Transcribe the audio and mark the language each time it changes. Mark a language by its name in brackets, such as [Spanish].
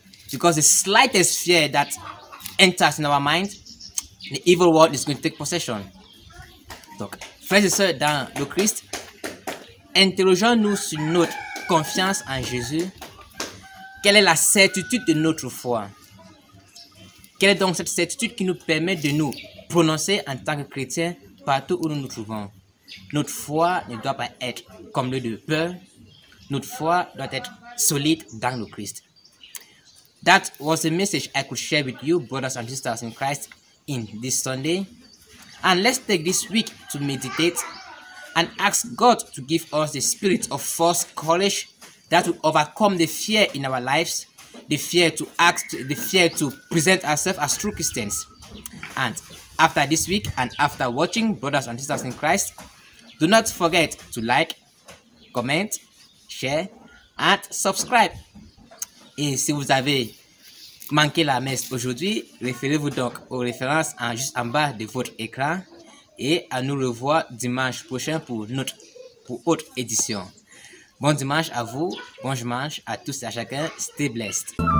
[English] Because the slightest fear that enters in our mind, the evil world is going to take possession. [French] Donc, frères et sœurs dans le Christ, interrogeons-nous sur notre confiance en Jésus. Quelle est la certitude de notre foi? Quelle est donc cette certitude qui nous permet de nous prononcer en tant que chrétiens partout où nous nous trouvons? Notre foi ne doit pas être comme le de peur. Notre foi doit être solide dans le Christ. [English] That was a message I could share with you, brothers and sisters in Christ, in this Sunday. And let's take this week to meditate and ask God to give us the spirit of false courage that will overcome the fear in our lives, the fear to act, the fear to present ourselves as true Christians. And after this week and after watching, brothers and sisters in Christ, do not forget to like, comment, share and subscribe. [French] Et si vous avez manqué la messe aujourd'hui, référez-vous donc aux références juste en bas de votre écran et à nous revoir dimanche prochain pour autre édition. Bon dimanche à vous, bon dimanche à tous et à chacun. [English] Stay blessed.